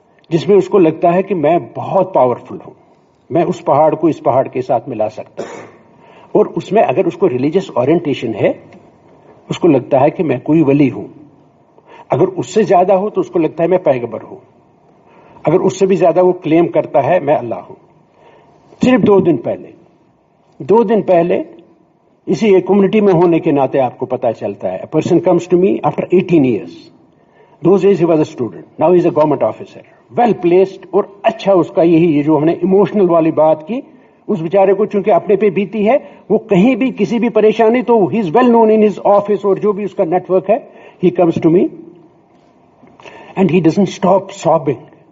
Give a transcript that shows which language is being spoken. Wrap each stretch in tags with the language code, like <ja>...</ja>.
<ur>جس میں اس کو لگتا ہے کہ میں بہت پاورفل ہوں، میں اس پہاڑ کو اس پہاڑ کے ساتھ ملا سکتا ہوں، اور اس میں اگر اس کو ریلیجس اورینٹیشن ہے، اس کو لگتا ہے کہ میں کوئی ولی ہوں، اگر اس سے زیادہ ہو تو اس کو لگتا ہے میں پیغمبر ہوں، اگر اس سے بھی زیادہ وہ کلیم کرتا ہے میں اللہ ہوں۔ صرف 2 دن پہلے اسی ایک کمیونٹی میں ہونے کے ناطے آپ کو پتا چلتا ہے.</ur> <en>A person comes to me after 18 years. Those days he was a student. Now he is a government officer. Well placed</en> <ur>اور اچھا اس کا یہی یہ جو ہم نے ایموشنل والی بات کی, اس بیچارے کو چونکہ اپنے پہ بیتی ہے, وہ کہیں بھی کسی بھی پریشانی تو</ur> <en>he is well known in his office</en> <ur>اور جو بھی اس کا نیٹ ورک ہے,</ur> <en>he comes to me and he doesn't stop sobbing.</en>